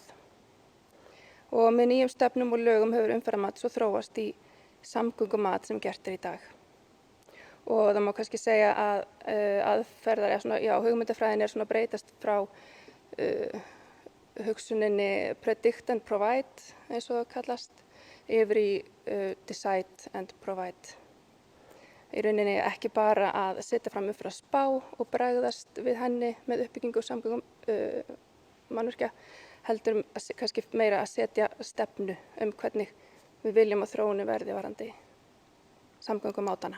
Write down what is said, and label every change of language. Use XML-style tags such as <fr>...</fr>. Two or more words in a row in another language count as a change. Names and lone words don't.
<is>Og með nýjum stefnum og lögum hefur umferðarmat svo þróast í samgöngumat sem gert í dag. Og það má kannski segja að aðferðar, hugmyndafræðin er svona breytast frá hugsuninni</is> <en>predict and provide,</en> <is>eins og það kallast, yfir í</is> <en>decide and provide.</en> <is>Í rauninni ekki bara að setja fram umferðarspá og bregðast við henni með uppbyggingu samgöngum mannvirkja, heldur kannski meira að setja stefnu hvernig við viljum að þróunin verði varðandi samgöngumátana.</is>